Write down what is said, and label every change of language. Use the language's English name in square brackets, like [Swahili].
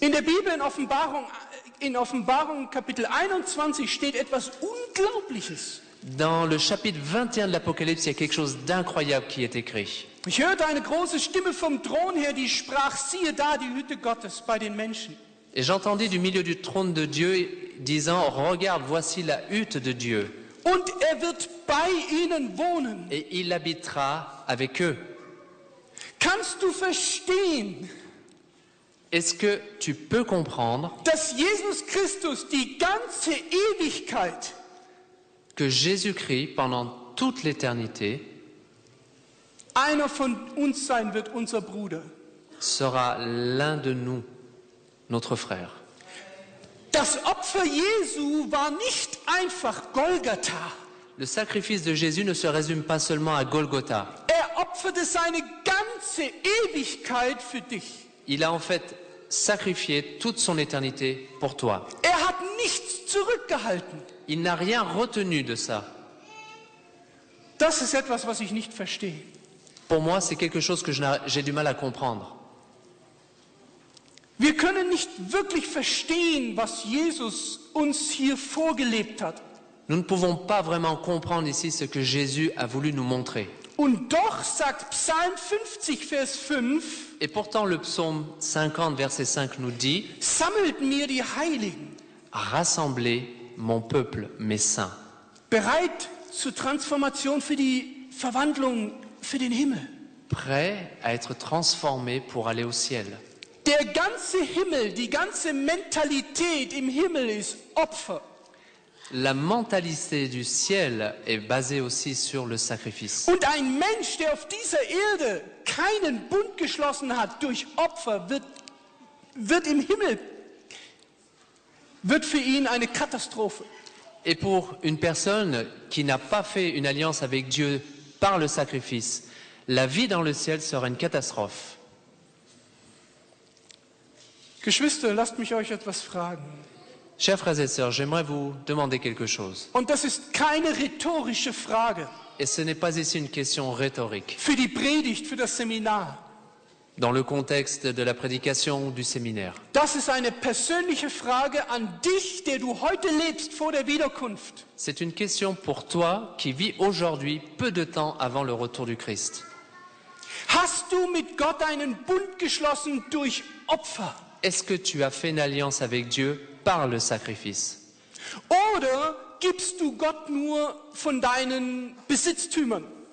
[German] In der Bibel in Offenbarung Kapitel 21 steht etwas Unglaubliches. [French] Dans le chapitre 21 de l'Apocalypse, il y a quelque chose d'incroyable qui est écrit. [German] Ich hörte eine große Stimme vom Thron her, die sprach, siehe da die Hütte Gottes bei den Menschen. [French] Et j'entendis du milieu du trône de Dieu disant, regarde, voici la hutte de Dieu, [German] Und er wird bei ihnen wohnen. [French] et il habitera avec eux. [German] Kannst du verstehen, [French] Est-ce que tu peux comprendre [German] dass Jesus Christus die ganze Ewigkeit [French] que Jésus-Christ, pendant toute l'éternité, [German] einer von uns sein wird, unser Bruder. [French] sera l'un de nous, notre frère. [German] Das Opfer Jesu war nicht einfach Golgatha. [French] Le sacrifice de Jésus ne se résume pas seulement à Golgotha. [German] Opferte seine ganze Ewigkeit für dich. [French] Il a en fait sacrifié toute son éternité pour toi. [German] Hat nichts zurückgehalten. [French] Il n'a rien retenu de ça. [German] Das ist etwas, was ich nicht verstehe. [French] Pour moi, c'est quelque chose que j'ai du mal à comprendre. [German] Wir können nicht wirklich verstehen, was Jesus uns hier vorgelebt hat. [French] Nous ne pouvons pas vraiment comprendre ici ce que Jésus a voulu nous montrer. [German] Und doch sagt Psalm 50, Vers 5, [French] Et pourtant, le psaume 50, verset 5 nous dit « [German] sammelt mir die Heiligen, [French] Rassemblez mon peuple, mes saints. » [German] bereit zur Transformation für die Verwandlung für den Himmel. [French] Prêts à être transformés pour aller au ciel. [German] Der ganze Himmel, die ganze Mentalität im Himmel ist Opfer. [French] La mentalité du ciel est basée aussi sur le sacrifice. [German] Und ein Mensch, der auf dieser Erde keinen Bund geschlossen hat durch Opfer, wird im Himmel, wird für ihn eine Katastrophe. [French] Et pour une personne qui n'a pas fait une alliance avec Dieu par le sacrifice, la vie dans le ciel sera une catastrophe. [German] Geschwister, lasst mich euch etwas fragen. [French] Chers frères et sœurs, j'aimerais vous demander quelque chose. [German] Und das ist keine rhetorische Frage [French] Et ce n'est pas ici une question rhétorique. [German] für die Predigt, für das Seminar. [French] Dans le contexte de la prédication ou du séminaire. [German] Das ist eine persönliche Frage an dich, der du heute lebst vor der Wiederkunft. [French] C'est une question pour toi qui vis aujourd'hui, peu de temps avant le retour du Christ. [German] Hast du mit Gott einen Bund geschlossen durch Opfer? [French] Est-ce que tu as fait une alliance avec Dieu par le sacrifice? [German] Oder gibst du Gott nur von deinen Besitztümern?